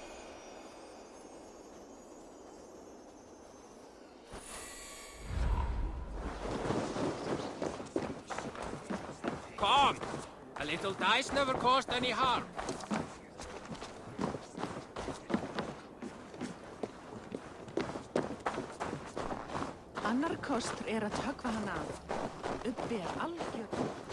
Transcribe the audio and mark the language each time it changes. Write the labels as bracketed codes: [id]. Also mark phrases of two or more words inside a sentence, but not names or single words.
[en] Come! A little dice never caused any harm. [is] Annar kostur að höggva hann af. Uppi algjör.